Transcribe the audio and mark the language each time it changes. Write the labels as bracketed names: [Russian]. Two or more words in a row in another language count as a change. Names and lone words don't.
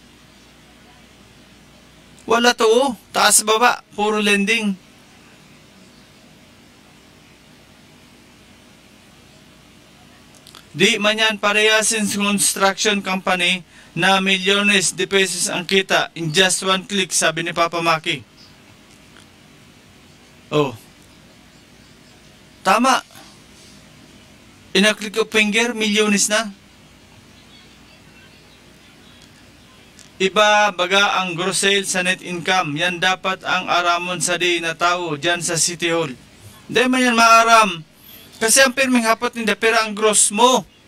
[Bikol] Wala to, taas baba, puro lending. Di man yan parehasin construction company na milyones de pesos ang kita [English] in just one click, [Bikol] sabi ni Papa Maki. Tama. [English] In a click of finger, [Bikol] milyones na. Iba baga ang [English] gross sales [Bikol] sa [English] net income. [Bikol] Yan dapat ang aramon sa di na tao dyan sa City Hall. Hindi man yan maaram. Kasi ang pirming hapot ninda, pero ang gross mo.